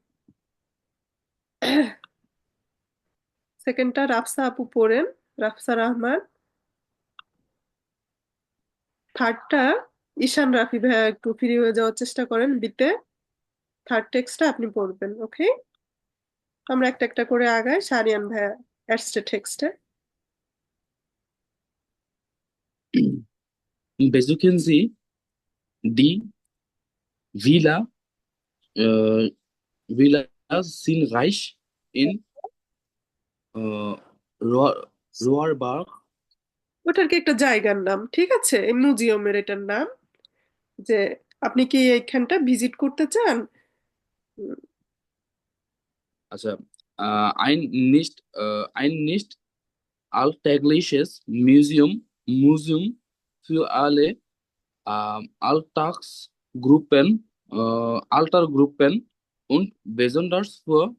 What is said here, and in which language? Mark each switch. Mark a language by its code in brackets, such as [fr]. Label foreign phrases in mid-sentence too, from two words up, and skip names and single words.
[bn] সেকেন্ডটা রাফসা আপু পড়েন, রাফসা রহমান। থার্ডটা ঈশান রাফি ভাইয়া একটু ফ্রি হয়ে যাওয়ার চেষ্টা করেন বিতে। [en] third text [bn] আপনি পড়বেন, ওকে? আমরা একটা একটা করে আগাই। শারিয়ান ভাইয়া [de] ersten Texte. Besuchen Sie die Villa äh, Villa Silreich in Rohrbach. [bn] ওটার কি একটা জায়গার নাম, ঠিক আছে? এই মিউজিয়ামের এটার নাম। যে আপনি কি এইখানটা ভিজিট করতে চান? [de] Also, ein nicht alltägliches Museum für alle Altersgruppen und besonders für